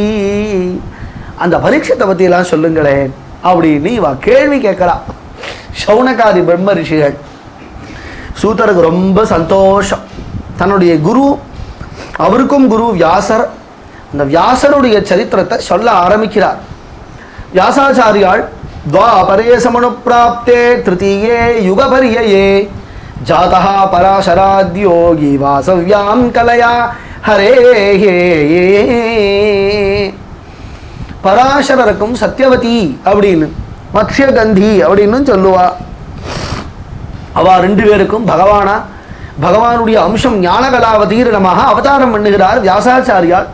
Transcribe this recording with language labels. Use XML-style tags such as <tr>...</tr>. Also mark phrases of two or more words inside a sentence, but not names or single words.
<ta>அந்த பரீட்சத்தை பற்றியெல்லாம் சொல்லுங்களேன் அப்படின்னு இவா கேள்வி கேட்கறா. சௌனகாதி பிரம்ம ரிஷிகள். சூதருக்கு ரொம்ப சந்தோஷம். தன்னுடைய குரு, அவருக்கும் குரு வியாசர், அந்த வியாசருடைய சரித்திரத்தை சொல்ல ஆரம்பிக்கிறார்.</ta> <sa>வியாசாச்சாரியால் द्वापरे समनुप्राप्ते तृतीये युगपर्यये जातः पराशराद्योगी वासव्यां कलया हरेः.</sa> <ta>பராசரருக்கும் சத்யவதி அப்படின்னு மத்ஸ்யகந்தி அப்படின்னு சொல்லுவா. அவ 2 பேருக்கும் பகவானுடைய அம்சம் ஞானகலாவதீர் நமக அவதாரம் பண்ணுகிறார் வியாசாச்சாரியால்.</ta>